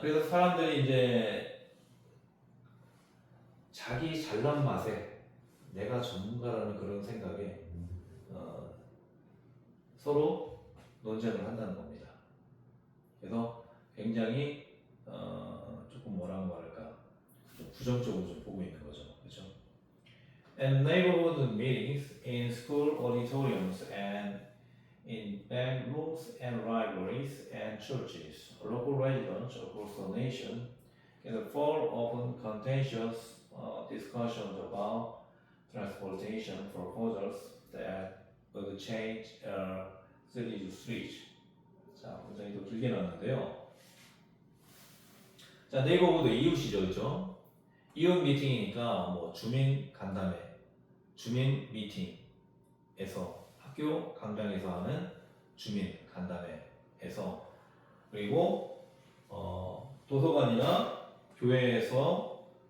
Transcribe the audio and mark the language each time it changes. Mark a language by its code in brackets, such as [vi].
[ko] 그래서 사람들이 이제 자기 잘난 맛에 내가 전문가라는 그런 생각에 서로 논쟁을 한다는 겁니다. 그래서 굉장히 조금 뭐라고 말할까, 좀 부정적으로 좀 보고 있는 거죠, 그렇죠? [en] And neighborhood meetings in school auditoriums and in bank rooms and libraries and churches, local residents across the nation gather for often contentious discussions about transportation proposals that would change city's streets. [ko] 자, 문장이 더 길게 나왔는데요. 자, 네이버보드 이웃이죠, 그렇죠? 이웃 미팅이니까 뭐 주민 간담회, 주민 미팅에서 학교 강당에서 하는 주민 간담회에서, 그리고 도서관이나 교회에서